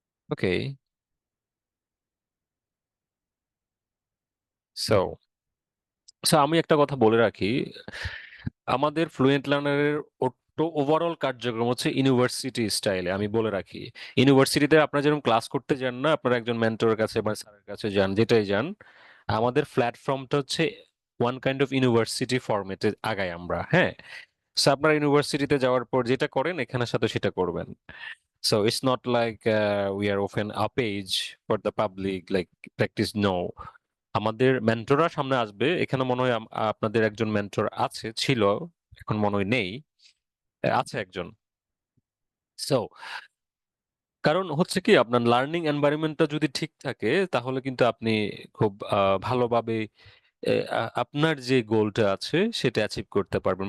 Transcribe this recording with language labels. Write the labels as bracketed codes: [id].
[bn] ওকে, so so আমি একটা কথা বলে রাখি, আমাদের ফ্লুয়েন্ট লার্নারের ওভারঅল কার্যক্রম হচ্ছে ইউনিভার্সিটি স্টাইলে। আমি বলে রাখি, ইউনিভার্সিটিতে আপনারা যেরকম ক্লাস করতে যান না, আপনারা একজন মেন্টরের কাছে বা স্যারের কাছে যান, যেটাই যান, আমাদের প্ল্যাটফর্মটা হচ্ছে ওয়ান কাইন্ড অফ ইউনিভার্সিটি ফরম্যাটে আগাই আমরা। হ্যাঁ, সো আপনারা ইউনিভার্সিটিতে যাওয়ার পর যেটা করেন এখানের সাথে সেটা করবেন। [en] So it's not like we are open a page for the public like practice. [bn] No, আমাদের মেন্টররা সামনে আসবে। এখানে মনে হয় আপনাদের একজন মেন্টর আছে, ছিল, এখন মনে হয় নেই, আছে একজন। সো কারণ হচ্ছে কি, আপনার লার্নিং এনভায়রনমেন্টটা যদি ঠিক থাকে তাহলে কিন্তু আপনি খুব ভালোভাবে আপনার যে গোলটা আছে সেটা অ্যাচিভ করতে পারবেন।